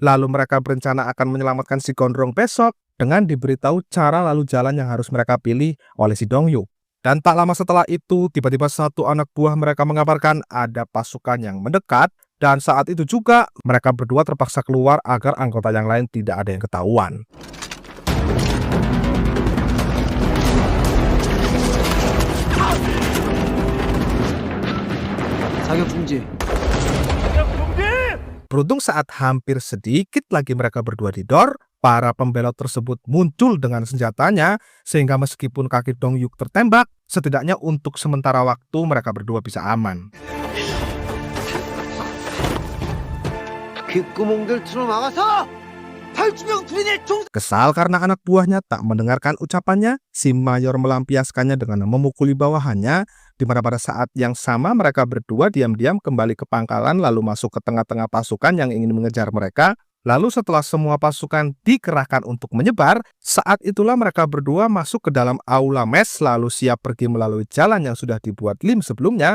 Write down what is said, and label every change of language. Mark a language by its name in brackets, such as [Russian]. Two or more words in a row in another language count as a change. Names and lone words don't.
[Indonesian] Lalu mereka berencana akan menyelamatkan si Gondrong besok dengan diberitahu cara lalu jalan yang harus mereka pilih oleh si Dongyuk. Dan tak lama setelah itu, tiba-tiba satu anak buah mereka mengabarkan ada pasukan yang mendekat. Dan saat itu juga mereka berdua terpaksa keluar agar anggota yang lain tidak ada yang ketahuan. [Korean] 사격 중지. [Indonesian] Beruntung saat hampir sedikit lagi mereka berdua didor, para pembelot tersebut muncul dengan senjatanya, sehingga meskipun kaki Dongyuk tertembak, setidaknya untuk sementara waktu mereka berdua bisa aman. [Korean] 귓구멍들 틀어막아서 탈주병 군인의 총. [Indonesian] Kesal karena anak buahnya tak mendengarkan ucapannya, si mayor melampiaskannya dengan memukuli bawahannya, di mana pada saat yang sama mereka berdua diam-diam kembali ke pangkalan lalu masuk ke tengah-tengah pasukan yang ingin mengejar mereka. Lalu setelah semua pasukan dikerahkan untuk menyebar, saat itulah mereka berdua masuk ke dalam aula mes lalu siap pergi melalui jalan yang sudah dibuat Lim sebelumnya.